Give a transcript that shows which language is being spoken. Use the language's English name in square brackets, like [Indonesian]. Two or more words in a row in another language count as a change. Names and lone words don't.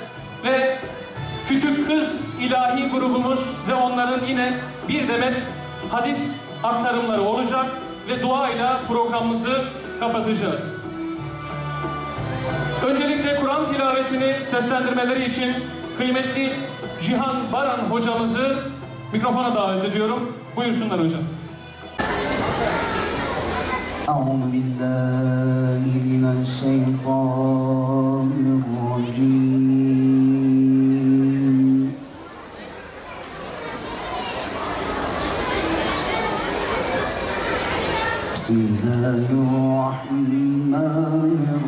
[Turkish] Ve Küçük Kız İlahi grubumuz ve onların yine bir demet hadis aktarımları olacak ve duayla programımızı kapatacağız. Öncelikle Kur'an tilavetini seslendirmeleri için kıymetli Cihan Baran hocamızı mikrofona davet ediyorum. Buyursunlar hocam. [Arabic] أعوذ بالله من الشيطان الرجيم بسم الله الرحمن